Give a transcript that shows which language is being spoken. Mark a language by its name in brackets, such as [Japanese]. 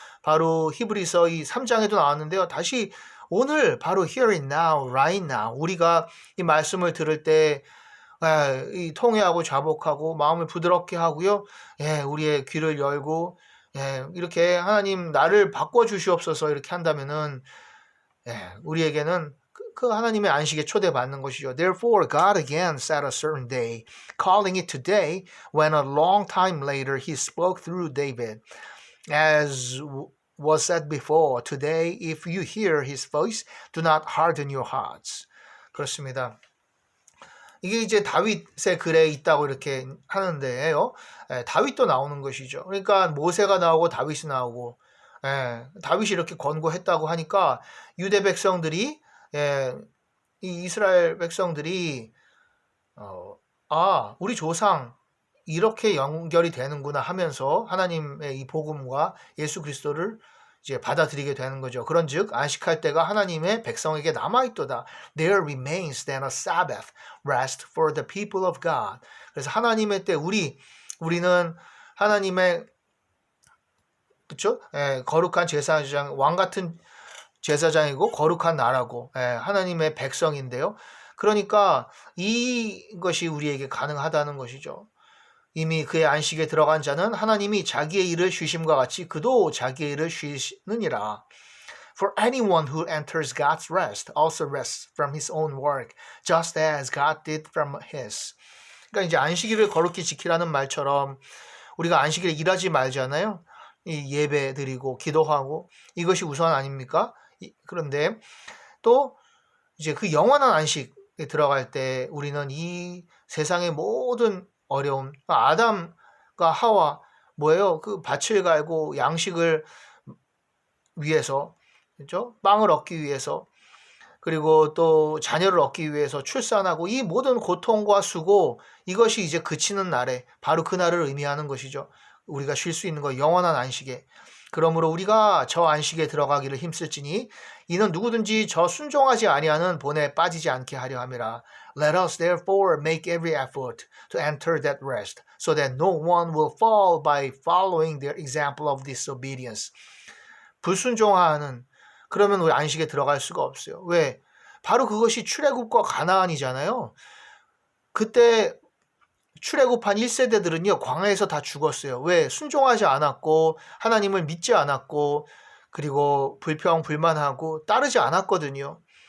[Korean] 바로 히브리서 이 3장에도 나왔는데요. 다시 오늘 바로 [English] here and now, right now [Korean] 우리가 이 말씀을 들을 때 이 통회하고 자복하고 마음을 부드럽게 하고요. 예, 우리의 귀를 열고 예, 이렇게 하나님 나를 바꿔주시옵소서 이렇게 한다면은 예, 우리에게는 그 하나님의 안식에 초대받는 것이죠. [English] Therefore, God again set a certain day, calling it today, when a long time later he spoke through David, as was said before, today, if you hear his voice, do not harden your hearts. [Korean] 그렇습니다. 이게 이제 다윗의 글에 있다고 이렇게 하는데요. 다윗도 나오는 것이죠. 그러니까 모세가 나오고 다윗이 나오고 다윗이 이렇게 권고했다고 하니까 유대 백성들이 이 이스라엘 백성들이 우리 조상 이렇게 연결이 되는구나 하면서 하나님의 이 복음과 예수 그리스도를 이제 받아들이게 되는 거죠. 그런즉 안식할 때가 하나님의 백성에게 남아 있도다. [English] There remains then a Sabbath rest for the people of God. [Korean] 그래서 하나님의 때 우리는 하나님의 그렇죠? 거룩한 제사장 왕 같은 제사장이고 거룩한 나라고 하나님의 백성인데요. 그러니까 이것이 우리에게 가능하다는 것이죠. 이미 그의 안식에 들어간 자는 하나님이 자기의 일을 쉬심과 같이 그도 자기의 일을 쉬느니라. [English] For anyone who enters God's rest also rests from his own work, just as God did from his. [Korean] 그러니까 이제 안식일을 거룩히 지키라는 말처럼 우리가 안식일에 일하지 말잖아요. 이 예배 드리고 기도하고 이것이 우선 아닙니까? 그런데 또 이제 그 영원한 안식에 들어갈 때 우리는 이 세상의 모든 어려움, 아담과 하와 뭐예요? 그 밭을 갈고 양식을 위해서, 그렇죠? 빵을 얻기 위해서, 그리고 또 자녀를 얻기 위해서 출산하고 이 모든 고통과 수고 이것이 이제 그치는 날에 바로 그 날을 의미하는 것이죠. 우리가 쉴 수 있는 거 영원한 안식에. 그러므로 우리가 저 안식에 들어가기를 힘쓸지니 이는 누구든지 저 순종하지 아니하는 본에 빠지지 않게 하려 함이라. [English] Let us therefore make every effort to enter that rest, so that no one will fall by following their example of disobedience. [Korean] 불순종하는 그러면 우리 안식에 들어갈 수가 없어요. 왜? 바로 그것이 출애굽과 가나안이잖아요. 그때 출애굽한 1세대들은요 광야에서 다 죽었어요. 왜? 순종하지 않았고 하나님을 믿지 않았고 그리고 불평 불만하고 따르지 않았거든요.